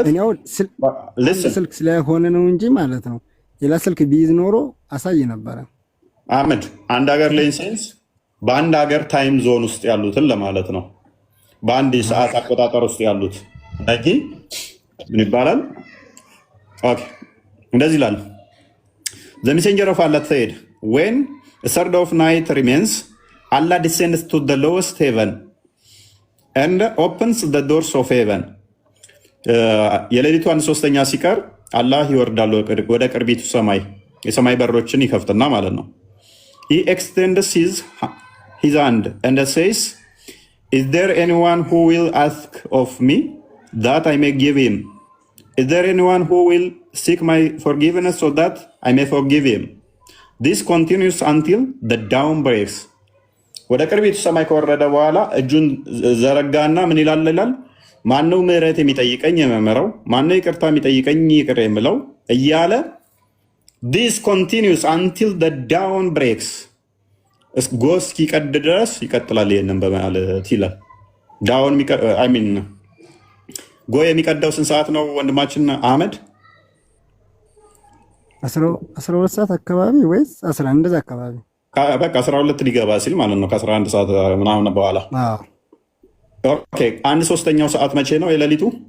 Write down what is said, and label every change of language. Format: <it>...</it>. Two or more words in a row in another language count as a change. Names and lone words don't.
<am>እኛው ስልክ ስለሆነ ነው እንጂ ማለት ነው። ሌላ ስልክ ቢይዝ ኖሮ አሳይ ነበረ። አህመድ አንድ ሀገር ላይ ሴንስ በአንድ ሀገር</am> <en>time zone</en> <am>ውስጥ ያሉትን ለማለት ነው። በአንድ ሰዓት አቆጣጠር ውስጥ ያሉት እንጂ ምን ይባላል? ኦኬ እንደዚህ ይላል።</am> <en>The messenger of Allah said, when a third of night remains, Allah descends to the lowest heaven and opens the doors of heaven.</en> <am>የሌሊቱ 1/3 ሲቀር አላህ ይወርዳል ወደ ቅርቢቱ ሰማይ፣ የሰማይ በሮችን ይከፍትና ማለት ነው።</am> <en>He extends his hand and says, is there anyone who will ask of me that I may give him? Is there anyone who will seek my forgiveness so that I may forgive him? This continues until the dawn breaks.</en> <am>ወደ ቅርቢቱ ሰማይ ከወረደ በኋላ እጁን ዘረጋና ምን ይላል? ማነው ምህረት የሚጠይቀኝ የምምረው? ማነው ይቅርታ የሚጠይቀኝ ይቅር የምለው? እያለ</am> <en>this continues until the dawn breaks</en> <am>ጎህ እስኪቀድ ድረስ ይቀጥላል። ይሄንን በማለት ይላል።</am> <en>dawn I mean</en> <am>ጎህ የሚቀደው ስንት ሰዓት ነው ወንድማችን አህመድ? 12 ሰዓት አካባቢ ወይስ 11 እንደዛ አካባቢ? በቃ 12 ሊገባ ሲል ማለት ነው ከ11 ሰዓት ምናምን በኋላ። ኦኬ 1/3 ሰዓት መቼ ነው የሌሊቱ?</am>